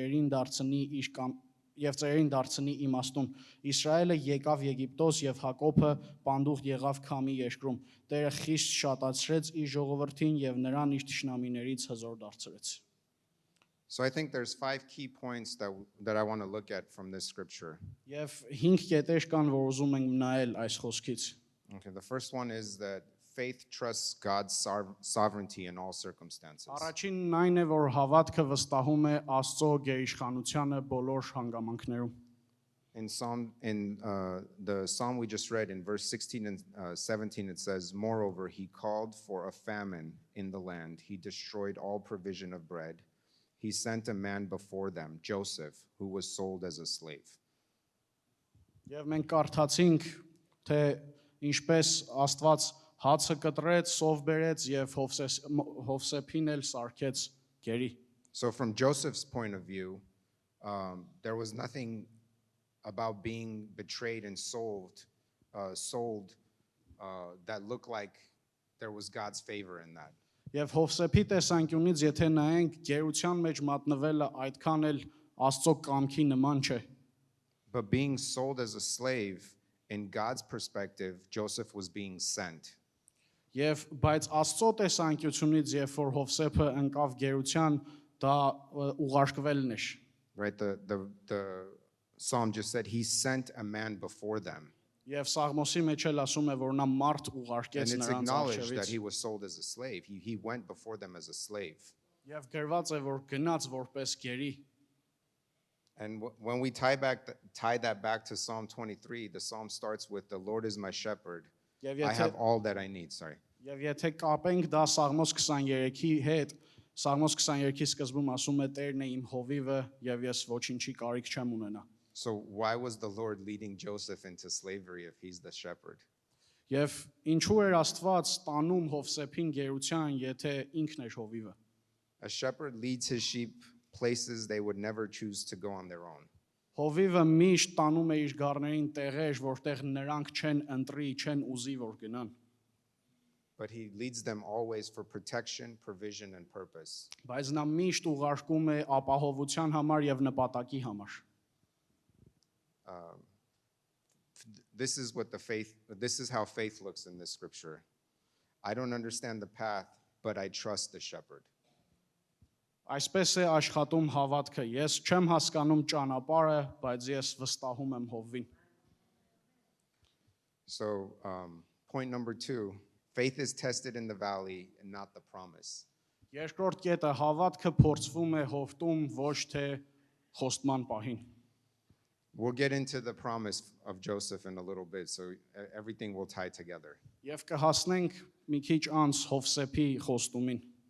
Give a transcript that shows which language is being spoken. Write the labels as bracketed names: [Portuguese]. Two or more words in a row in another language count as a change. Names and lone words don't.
[Armenian] ծերերին դարձնի իմաստուն։ Իսրայելը եկավ Եգիպտոս եւ Հակոբը պանդուխտ եղավ Քամի երկրում։ Տերը խիստ շատացրեց իր ժողովրդին եւ նրան իր թշնամիներից հզոր դարձրեց։ [English] So I think there's 5 key points that I want to look at from this scripture. [Armenian] Եվ 5 կետեր կան, որ ուզում ենք նայել այս խոսքից։ [English] Okay, the first one is that faith trusts God's sovereignty in all circumstances. [Armenian] Առաջինն այն է, որ հավատքը վստահում է Աստծո գերիշխանությանը բոլոր հանգամանքներում։ [English] In the psalm we just read, in verse 16 and 17, it says, "Moreover, he called for a famine in the land. He destroyed all provision of bread. He sent a man before them, Joseph, who was sold as a slave." [Armenian] Եվ մենք կարդացինք, թե ինչպես Աստված հացը կտրեց, սով բերեց եւ Հովսեփին էլ սարքեց գերի։ [English] So from Joseph's point of view, there was nothing about being betrayed and sold that looked like there was God's favor in that. [Armenian] Եվ Հովսեփի տեսանկյունից, եթե նայենք, գերության մեջ մատնվելը այդքան էլ Աստծո կամքի նման չէ։ [English] But being sold as a slave, in God's perspective, Joseph was being sent. [Armenian] Եվ բայց Աստծո տեսանկյունից, երբ որ Հովսեփը ընկավ գերության, դա ուղարկվելն էր։ [English] Right? The psalm just said he sent a man before them. [Armenian] Եվ Սաղմոսի մեջ էլ ասում է, որ նա մարդ [English] And [Armenian] ուղարկեց [English] it's [Armenian] նրանց [English] acknowledged that [Armenian] առջևից։ [English] he was sold as a slave. He went before them as a slave. [Armenian] Եվ գրված է, որ գնաց որպես գերի։ [English] And when we tie that back to Psalm 23, the psalm starts with, "The Lord is my shepherd. I have all that I need." Sorry. [Armenian] Եվ եթե կապենք դա Սաղմոս 23-ի հետ, Սաղմոս 23-ի սկզբում ասում է Տերն է իմ հովիվը եւ ես ոչինչի կարիք չեմ ունենա։ [English] So why was the Lord leading Joseph into slavery if he's the shepherd? [Armenian] Եվ ինչու էր Աստված տանում Հովսեփին գերության, եթե ինքն էր հովիվը։ [English] A shepherd leads his sheep places they would never choose to go on their own. [Armenian] Հովիվը միշտ տանում է իր գառներին տեղեր, որտեղ նրանք չեն ընտրի, չեն ուզի որ գնան։ [English] But he leads them always for protection, provision, and purpose. [Armenian] Բայց նա միշտ ուղարկում է ապահովության համար եւ նպատակի համար։ [English] This is how faith looks in this scripture. I don't understand the path, but I trust the shepherd. [Armenian] Այսպես է աշխատում հավատքը։ Ես չեմ հասկանում ճանապարհը, բայց ես վստահում եմ Հովվին։ [English] So, point number 2, faith is tested in the valley and not the promise. [Armenian] Երկրորդ կետը հավատքը փորձվում է հովտում, ոչ թե խոստման պահին։ [English] We'll get into the promise of Joseph in a little bit, so everything will tie together. [Armenian] Եվ կհասնենք մի քիչ անց Հովսեփի խոստումին։